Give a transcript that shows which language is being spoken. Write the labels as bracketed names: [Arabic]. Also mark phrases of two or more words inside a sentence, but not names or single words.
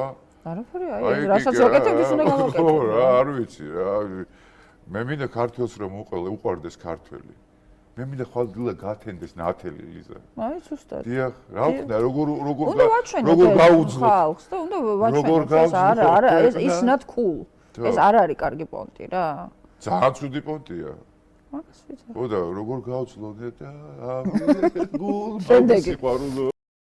[Georgian] არაფერი, აი რასაც ვაკეთებ, ის უნდა გავაკეთო. ხო რა, არ ვიცი რა. მე მინდა ქართველს რომ უყვარდეს ქართველი. მე მინდა ხვალდილა გათენდეს ნათელი ლიზა. აი ზუსტად. დიახ, რა ვქნა, როგორ გაუძლო ხალხს და უნდა ვაჩვენოთ. არა, [English] it's not cool. [Georgian] ეს არ არის კარგი პონტი რა. ძალიან ცუდი პონტია. მაგას ვიცი. ხო და როგორ გაუძლო და გულ სიყვარულო